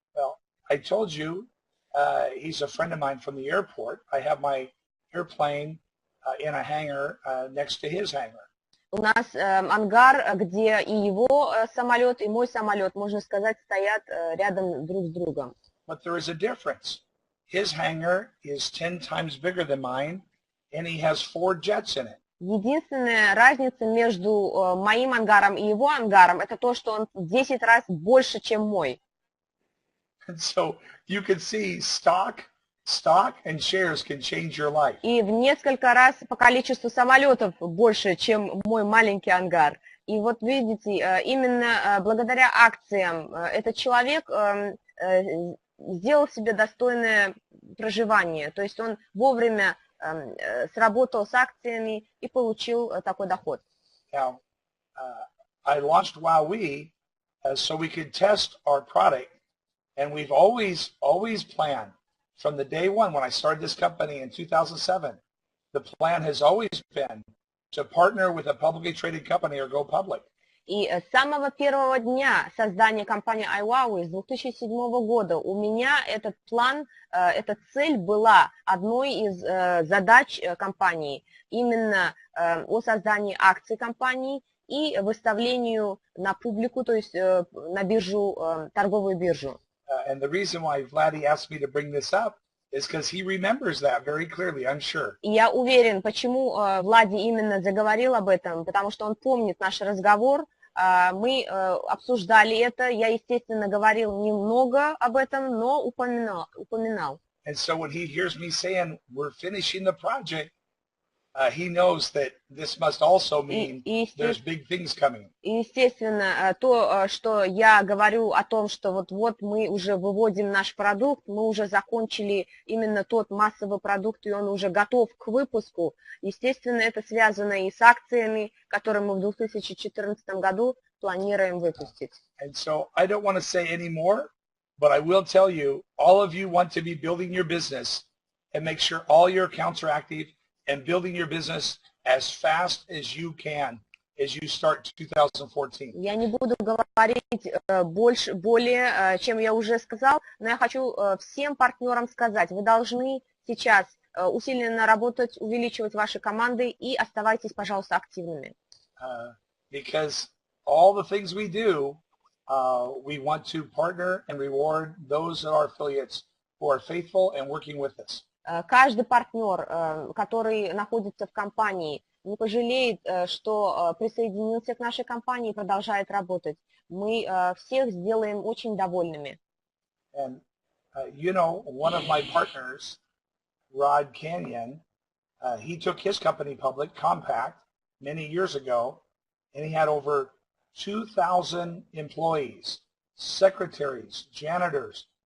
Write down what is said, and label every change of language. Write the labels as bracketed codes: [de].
[en] Well, I told you, he's a friend of mine from the airport. I have my airplane in a hangar next to his hangar. [ru] У нас ангар, где и его самолет, и мой самолет, можно сказать, стоят рядом друг с другом. [en] But there is a difference. His hangar is 10 times bigger than mine, and he has 4 jets in it. [ru] Единственная разница между моим ангаром и его ангаром, это то, что он в 10 раз больше, чем мой. [en] And so you can see stock and shares can change your life. [ru] И в несколько раз по количеству самолетов больше, чем мой маленький ангар. И вот видите, именно благодаря акциям этот человек сделал себе достойное проживание. То есть он вовремя сработал с акциями и получил такой доход. [en] Now, I launched iWowWe so we could test our product, and we've always planned from the day one when I started this company in 2007, the plan has always been to partner with a publicly traded company or go public. [ru] И с самого первого дня создания компании iWowWe с 2007 года у меня этот план, эта цель была одной из задач компании, именно о создании акций компании и выставлению на публику, то есть на биржу, торговую биржу. [en] And the reason why Vladdy asked me to bring this up is because he remembers that very clearly, I'm sure. [ru] И я уверен, почему Влади именно заговорил об этом, потому что он помнит наш разговор. Мы обсуждали это, я, естественно, говорил немного об этом, но упоминал. [en] And so when he hears me saying we're finishing the project, he knows that this must also mean there's big things coming. [ru] И, естественно, то, что я говорю о том, что вот мы уже выводим наш продукт, мы уже закончили именно тот массовый продукт, и он уже готов к выпуску. Естественно, это связано и с акциями, которые мы в 2014 году планируем выпустить. [en] And so I don't want to say any more, but I will tell you, all of you want to be building your business and make sure all your accounts are active and building your business as fast as you can as you start 2014. [ru] Я не буду говорить более, чем я уже сказал, но я хочу всем партнерам сказать, вы должны сейчас усиленно работать, увеличивать ваши команды и оставайтесь, пожалуйста, активными. [en] Because all the things we do, we want to partner and reward those of our affiliates who are faithful and working with us. [ru] Каждый партнер, который находится в компании, не пожалеет, что присоединился к нашей компании и продолжает работать. Мы всех сделаем очень довольными. [en] And you know, one of my partners, Rod Canyon, he took his company public, Compact, many years ago, and he had over 2,000 employees, secretaries, janitors.